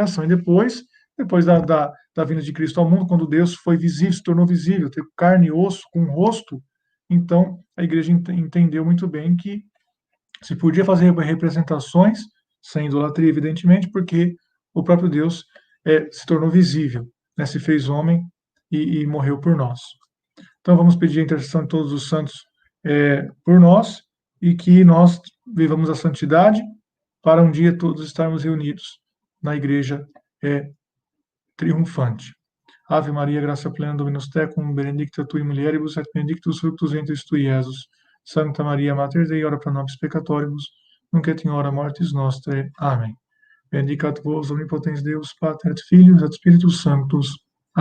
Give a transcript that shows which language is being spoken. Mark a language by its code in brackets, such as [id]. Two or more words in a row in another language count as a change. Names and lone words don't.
[pt] E depois da vinda de Cristo ao mundo, quando Deus foi visível, se tornou visível, teve carne e osso, com rosto, então a igreja entendeu muito bem que se podia fazer representações, sem idolatria, evidentemente, porque o próprio Deus se tornou visível, né, se fez homem e morreu por nós. Então, vamos pedir a intercessão de todos os santos por nós e que nós vivamos a santidade para um dia todos estarmos reunidos na igreja triunfante. [la] Ave Maria, gracia plena, Dominus tecum, benedicta tui mulieribus, et benedictus fructus ventris tui, Iesus. Santa Maria, Mater Dei, ora pro nobis peccatoribus, nunc et in hora mortis nostrae. [pt] Amém. [la] Bendicat vos, omnipotens Deus, Pater et Filius et Spiritus Sanctus.